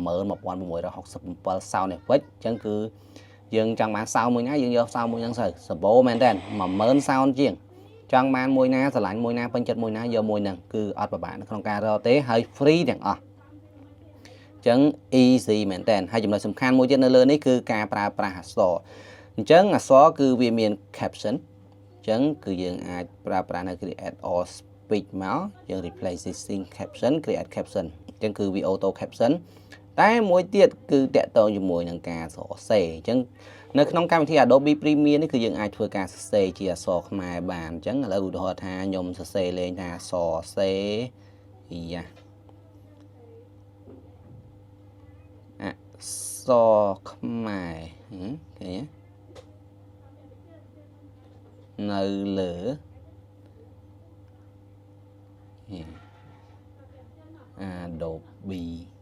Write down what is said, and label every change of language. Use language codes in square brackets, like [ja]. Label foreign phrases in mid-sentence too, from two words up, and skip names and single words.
[km] 11667 [en] sound effect [km] អញ្ចឹងគឺយើងចង់បាន sound មួយណាយើងយក sound មួយហ្នឹងទៅសម្បូរមែនតើ10000 sound ជាងចង់បានមួយណាស្រឡាញ់មួយណាពេញចិត្តមួយណាយកមួយហ្នឹងគឺអត់ពិបា កនៅក្នុងការរកទេហើយ free ទាំងអស់អញ្ចឹង easy មែនតើហើយចំណុចសំខាន់មួយទៀតនៅលើនេះគឺការប្រើប្រាស់អក្សរ អញ្ចឹងអក្សរគឺវាមាន caption អញ្ចឹងគឺយើងអាចប្រើប្រាស់នៅ [en] create all speech [km] មក យើង [en] replace existing caption create caption [km] អញ្ចឹងគឺវា [en] auto caption [km] តែមួយទៀតគឺត កតងជាមួយនឹងការសរសេរអញ្ចឹងនៅក្នុងកម្មវិធី Adobe Premiere នេះគឺយើងអាចធ្វើការសរសេរជាអក្សរខ្មែរបានអញ្ចឹងឥឡូវឧទាហរណ៍ថាខ្ញុំសរសេរលេងថាសរសេរយ៉ាអក្សរខ្មែរឃើញនៅលើ Adobe